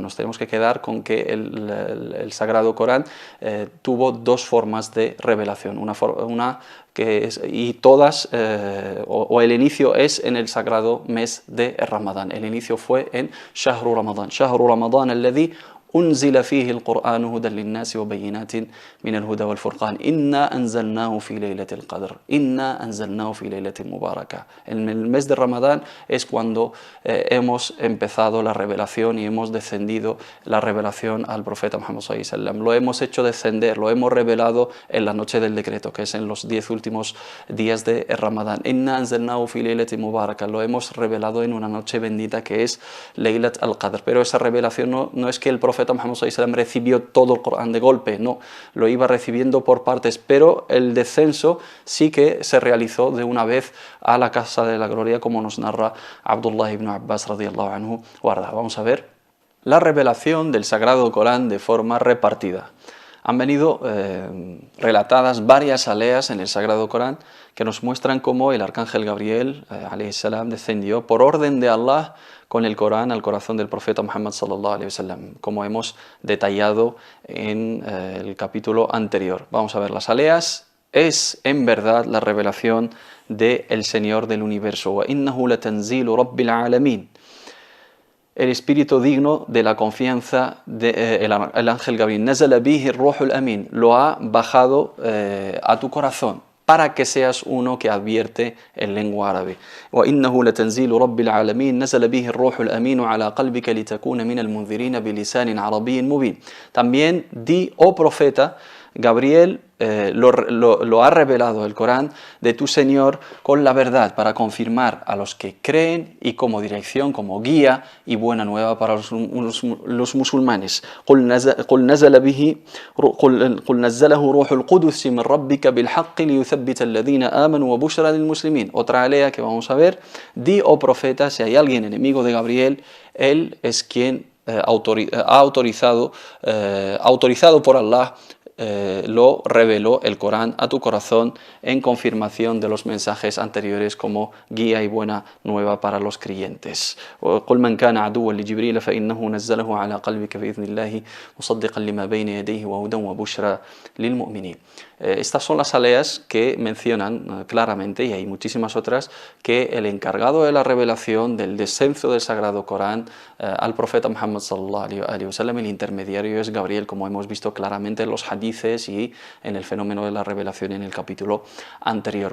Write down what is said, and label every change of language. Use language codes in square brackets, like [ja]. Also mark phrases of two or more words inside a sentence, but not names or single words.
[es] Nos tenemos que quedar con que el Sagrado Corán tuvo dos formas de revelación, una que es, y todas, o el inicio es en el sagrado mes de Ramadán. El inicio fue en [ar] شهر رمضان الذي أنزل فيه القرآن هدى للناس وبينات من الهدى والفرقان إنا أنزلناه في ليلة القدر إنا أنزلناه في ليلة مباركة. [es] En el mes de Ramadán es cuando hemos empezado la revelación y hemos descendido la revelación al profeta Muhammad [ar] صلى الله عليه وسلم. [es] Lo hemos hecho descender, lo hemos revelado en la noche del decreto, que es en los 10 últimos días de Ramadán. [ar] إنا أنزلناه في ليلة مباركة. [es] Lo hemos revelado en una noche bendita que es [ar] ليلة القدر. [es] Pero esa revelación no es que el profeta Muhammad [ar] صلى الله عليه وسلم [es] recibió todo el Corán de golpe, no, lo iba recibiendo por partes, pero el descenso sí que se realizó de una vez a la casa de la gloria, como nos narra Abdullah ibn Abbas [ar] رضي الله عنه [es] warda. Vamos a ver la revelación del Sagrado Corán de forma repartida. Han venido relatadas varias aleas en el Sagrado Corán que nos muestran cómo el arcángel Gabriel [ar] عليه السلام [es] descendió por orden de Allah con el Corán al corazón del profeta Muhammad [ar] صلى الله عليه وسلم, [es] como hemos detallado en el capítulo anterior. Vamos a ver las aleas. Es en verdad la revelación del Señor del universo. [ar] وإنه لتنزيل رب العالمين. [es] El espíritu digno de la confianza del ángel Gabriel. [ar] نزل به الروح الأمين. [es] Lo ha bajado a tu corazón, para que seas uno que advierte en lengua árabe. [ar] وَإِنَّهُ لَتَنزِيلُ رَبِّ الْعَالَمِينَ نَزَلَ بِهِ الرُّوحُ الْأَمِينُ عَلَى قَلْبِكَ لِتَكُونَ مِنَ الْمُنذِرِينَ بِلِسَانٍ عَرَبِيٍّ مُبِينٍ. [es] También di, oh profeta, Gabriel lo ha revelado el Corán de tu Señor con la verdad para confirmar a los que creen y como dirección, como guía y buena nueva para los musulmanes. [ar] قُلْ نَزَّلَهُ رُوحُ الْقُدُسِ مِنْ رَبِّكَ بِالْحَقِّ لِيُثَبِّتَ الَّذِينَ آمَنُوا وَبُشْرَى لِلْمُسْلِمِينَ. [es] Otra alea que vamos a ver. Di, oh profeta, si hay alguien enemigo de Gabriel, él es quien ha autorizado por Allah, lo reveló el Corán a tu corazón en confirmación de los mensajes anteriores como guía y buena nueva para los creyentes. [ar] قل من كان عدوا لجبريل فإنه نزله على قلبك بإذن الله مصدقا لما بين يديه وهدى وبشرى للمؤمنين. [es] Estas son las aleas que mencionan claramente, y hay muchísimas otras, que el encargado de la revelación del descenso del Sagrado Corán al profeta Muhammad [ar] صلى الله عليه وسلم, [es] el intermediario es Gabriel, como hemos visto claramente en los hadices y en el fenómeno de la revelación en el capítulo anterior.